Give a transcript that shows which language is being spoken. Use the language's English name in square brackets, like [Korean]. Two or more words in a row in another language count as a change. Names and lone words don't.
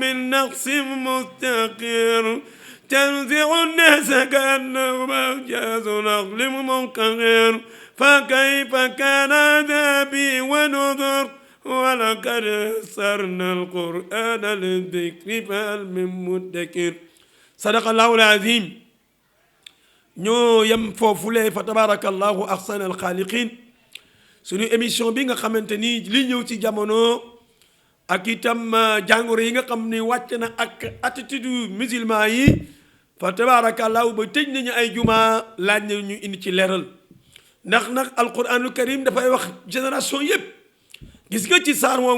[Arabic] نحس مستقر تنزع الناس كأنهم أعجاز نخل منقعر فكيف كان عذابي ونذر ولقد يسرنا القرآن للذكر فهل من مدكر صدق الله العظيم [Wolof] ñoo yem foofule fa [Arabic] تبارك الله أحسن الخالقين [Wolof] suñu émission bi nga xamante ni li ñëw ci jamono ak itam jàngoro yi nga xam ni wàcc na ak [French] attitude musulman [Wolof] yi fa tabarakallahu ba tëj nañu ay juma laaj na ñu indi ci leeral ndax nag [Arabic] القرآن الكريم [Wolof] dafay wax génération yëpp gis nga ci saar moomu